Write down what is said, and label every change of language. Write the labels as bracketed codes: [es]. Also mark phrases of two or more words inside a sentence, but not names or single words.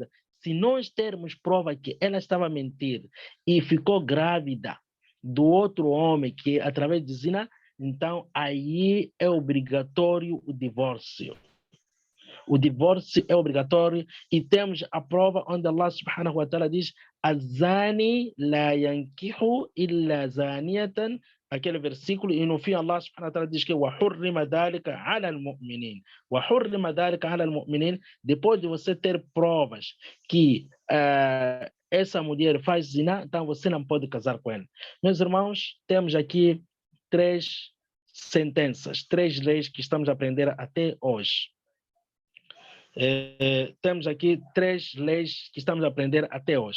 [pt] Se nós termos prova que ela estava a mentir e ficou grávida do outro homem que através de zina, então aí é obrigatório o divórcio. O divórcio é obrigatório e temos a prova onde [ar] الله سبحانه وتعالى [pt] diz [ar] الزاني لا ينكح إلا زانية, [pt] aquele versículo, e no fim [ar] الله سبحانه وتعالى [pt] diz que [ar] وَحُرِّمَ ذَلِكَ عَلَى الْمُؤْمِنِينَ وَحُرِّمَ ذَلِكَ عَلَى الْمُؤْمِنِينَ. [pt] Depois de você ter provas que essa mulher faz zina, então você não pode casar com ela. Meus irmãos, temos aqui 3 sentenças, 3 leis que estamos a aprender até hoje. Temos aqui 3 leis que estamos a aprender até hoje.